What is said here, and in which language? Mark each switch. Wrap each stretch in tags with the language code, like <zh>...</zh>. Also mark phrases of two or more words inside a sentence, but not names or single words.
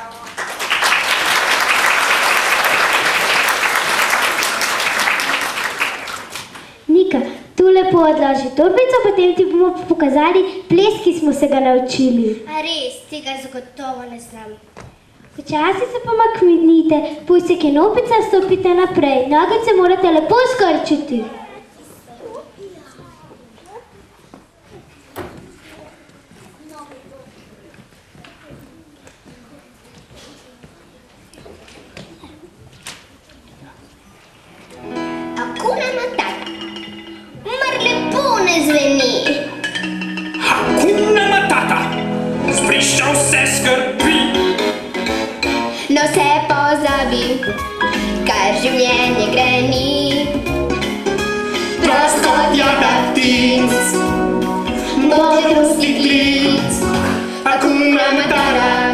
<sl>Nika, tu lepo odloži torbico, potem ti bomo pokazali ples, ki smo se ga naučili. A res, tega zagotovo ne znam. Počasi se pomaknite, pujsek je nopica, stopite naprej. Nogice morate lepo skrčiti.</sl> <sw>Hakuna Matata.</sw> <sl>Mar lepo ne zveni.</sl> <sw>Hakuna Matata.</sw> <sl>Zbrišča vse skrbi. No se pozabi, kar življenje greni. Prost kot jaga ptic, modrosti klic.</sl> <sw>Hakuna Matata.</sw>